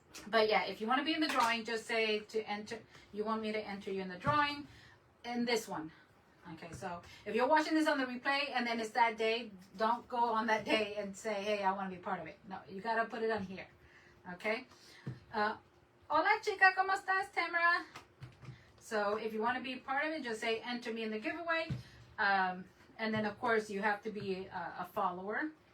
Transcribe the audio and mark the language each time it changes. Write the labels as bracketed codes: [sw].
[en] But yeah, if you want to be in the drawing, just say to enter. You want me to enter you in the drawing in this one. Okay, so if you're watching this on the replay and then it's that day, don't go on that day and say, hey, I want to be part of it. No, you got to put it on here. Okay? [es] Hola, chica, ¿cómo estás, Tamara? [en] So if you want to be part of it, just say enter me in the giveaway. And then, of course, you have to be a follower.